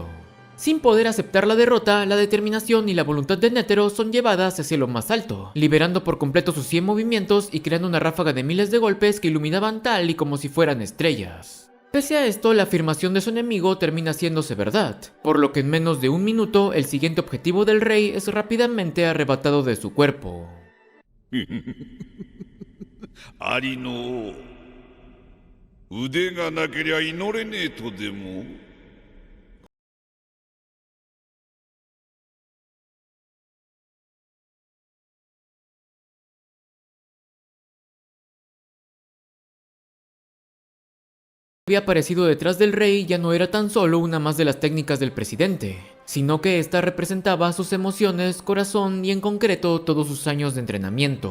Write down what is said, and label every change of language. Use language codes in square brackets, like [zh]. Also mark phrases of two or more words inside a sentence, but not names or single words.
[es] Sin poder aceptar la derrota, la determinación y la voluntad de Netero son llevadas hacia lo más alto, liberando por completo sus 100 movimientos y creando una ráfaga de miles de golpes que iluminaban tal y como si fueran estrellas. Pese a esto, la afirmación de su enemigo termina haciéndose verdad, por lo que en menos de un minuto el siguiente objetivo del rey es rápidamente arrebatado de su cuerpo. [ja] ありの腕がなけりゃ祈れねえとでも。 [es] Había aparecido detrás del rey ya no era tan solo una más de las técnicas del presidente, sino que esta representaba sus emociones, corazón y en concreto todos sus años de entrenamiento.